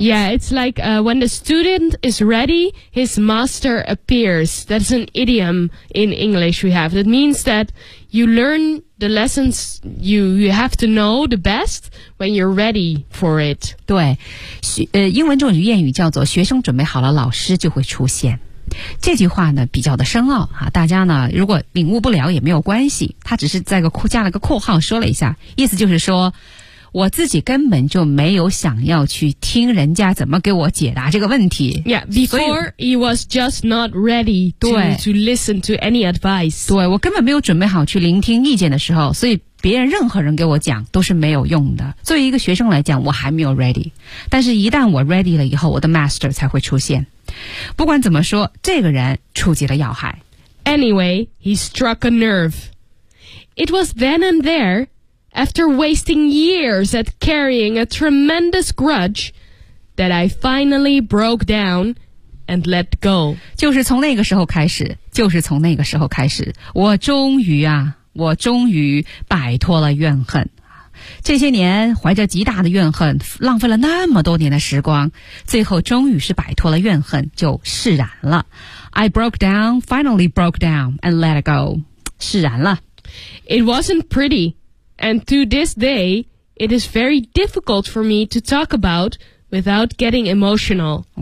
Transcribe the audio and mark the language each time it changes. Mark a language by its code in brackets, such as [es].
[en] ，Yeah, it's like when the student is ready, his master appears. That's an idiom in English we have. That means that you learn the lessons you have to know the best when you're ready for it. [zh] 对，英文中有谚语叫做"学生准备好了，老师就会出现"。这句话呢比较的深奥啊，大家呢如果领悟不了也没有关系，他只是在个加了个括号说了一下，意思就是说我自己根本就没有想要去听人家怎么给我解答这个问题。 [en] Yeah, before he was just not ready to listen to any advice. [zh] 对，我根本没有准备好去聆听意见的时候，所以别人任何人给我讲都是没有用的。作为一个学生来讲，我还没有 ready， 但是一旦我 ready 了以后，我的 master 才会出现。不管怎么说，这个人触及了要害。 [en] Anyway, he struck a nerve. It was then and there, after wasting years at carrying a tremendous grudge, that I finally broke down and let go. [zh] 就是从那个时候开始，就是从那个时候开始，我终于啊，我终于摆脱了怨恨。这些年怀着极大的怨恨，浪费了那么多年的时光，最后终于是摆脱了怨恨，就释然了。 [en] I broke down, finally broke down, and let it go. [zh] 释然了。 [en] It wasn't pretty, and to this day, it is very difficult for me to talk about without getting emotional.